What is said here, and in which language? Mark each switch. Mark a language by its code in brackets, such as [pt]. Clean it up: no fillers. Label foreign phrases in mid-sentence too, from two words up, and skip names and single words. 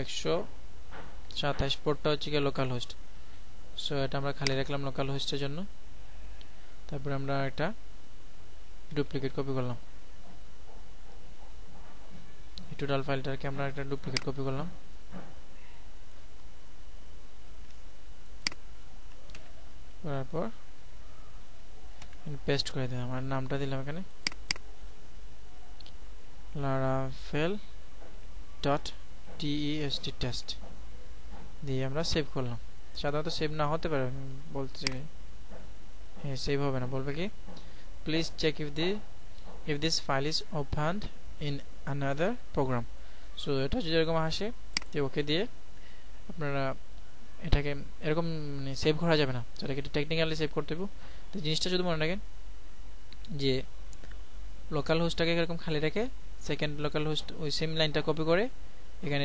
[bn] 127 পোর্টটা হচ্ছে [en] local host [bn] সো এটা আমরা খালি রাখলাম [en] local hostের [bn] জন্য তারপর আমরা একটা [en] duplicate copy [bn] করলাম এই [en] total fileটাকে [bn] আমরা একটা [en] duplicate copy [bn] করলাম করার পর পেস্ট করে দিলাম আর নামটা দিলাম এখানে laravel dot test দিয়ে আমরা সেভ করলাম সাধারণত সেভ না হতে পারে বলতে হ্যাঁ সেভ হবে না বলবে কি [en] please check if this file is opened in another program [bn] সো এটা যদি এরকম আসে যে ওকে দিয়ে আপনারা এটাকে এরকম মানে সেভ করা যাবে না এটাকে টেকনিক্যালি সেভ করতে হবে তো জিনিসটা যদি মনে রাখেন যে [en] local hostটাকে [bn] এরকম খালি রেখে [en] second local host [bn] ওই [en] same lineটা [bn] কপি করে এখানে